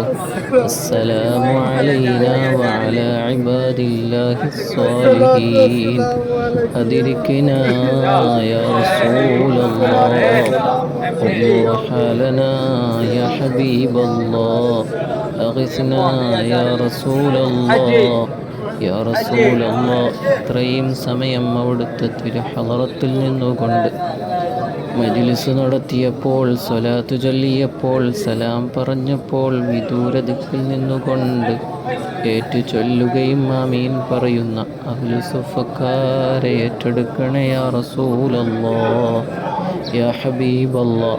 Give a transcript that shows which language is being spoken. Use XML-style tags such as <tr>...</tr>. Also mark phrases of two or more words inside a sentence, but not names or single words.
<ar>السلام علينا وعلى عباد الله الصالحين. أدركنا يا رسول الله، انظر حالنا يا حبيب الله، أغثنا يا رسول الله يا رسول الله.</ar> <ml>ഇത്രയും സമയം അവിടുത്തെ തിരുഹളറത്തിൽ നിന്നുകൊണ്ട് മജ്‌ലിസ് നടത്തിയപ്പോൾ, സ്വലാത്ത് ചൊല്ലിയപ്പോൾ, സലാം പറഞ്ഞപ്പോൾ വിദൂരദിക്കിൽ നിന്നുകൊണ്ട് ഏറ്റു ചൊല്ലുകയും ആമീൻ പറയുന്ന അഹ്ലു സുഫക്കാരെ ഏറ്റെടുക്കണേ</ml> <ar>يا رسول الله يا حبيب الله.</ar>